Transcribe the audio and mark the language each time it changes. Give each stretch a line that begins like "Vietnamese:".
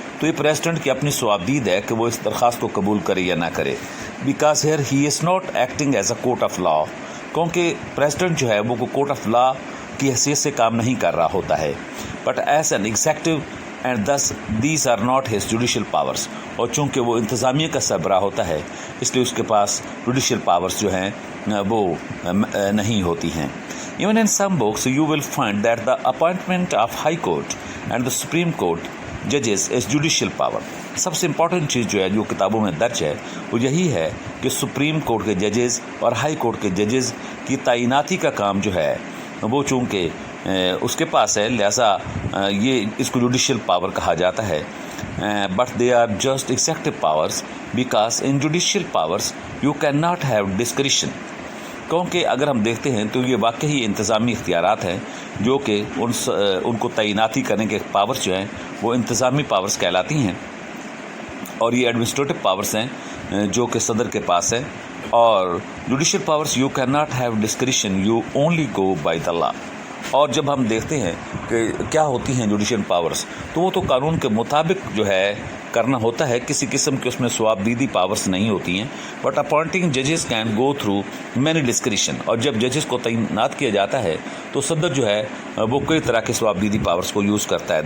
Urdu: تو یہ پریزیڈنٹ کی اپنی صوابدید ہے کہ وہ اس درخواست کو قبول کرے یا نہ کرے,
English: because here he is not acting as a court of law,
Urdu: کیونکہ پریزیڈنٹ جو ہے وہ کورٹ آف لا کی حیثیت سے کام نہیں کر رہا ہوتا ہے,
English: But as an executive, and this these are not his judicial powers.
Urdu: اور چونکہ وہ انتظامیہ کا سربراہ ہوتا ہے, اس لیے اس کے پاس جوڈیشل پاورز جو ہیں وہ نہیں ہوتی ہیں.
English: Even in some books, you will find that the appointment of High Court and the Supreme Court judges is judicial power.
Urdu: سب سے امپورٹنٹ چیز جو ہے جو کتابوں میں درج ہے وہ یہی ہے کہ سپریم کورٹ کے ججز اور ہائی کورٹ کے ججز کی تعیناتی کا کام جو ہے وہ چونکہ اس کے پاس ہے, لہذا یہ اس کو جوڈیشل پاور کہا جاتا ہے.
English: But they are just executive powers, because in judicial powers you can not have discretion.
Urdu: کیونکہ اگر ہم دیکھتے ہیں تو یہ واقعی انتظامی اختیارات ہیں جو کہ ان کو تعیناتی کرنے کے پاورز جو ہیں وہ انتظامی پاورز کہلاتی ہیں, اور یہ ایڈمنسٹریٹو پاورز ہیں جو کہ صدر کے پاس ہے.
English: اور judicial powers you can not have discretion, you only go by the law.
Urdu: اور جب ہم دیکھتے ہیں کہ کیا ہوتی ہیں جوڈیشل پاورز، تو وہ تو قانون کے مطابق جو ہے کرنا ہوتا ہے، کسی قسم کے اس میں ثوابدیدی پاورز نہیں ہوتی ہیں.
English: but appointing ججز can go through many discretion,
Urdu: اور جب ججز کو تعینات کیا جاتا ہے تو صدر جو ہے وہ کئی طرح کے ثوابدیدی پاورز کو یوز کرتا ہے.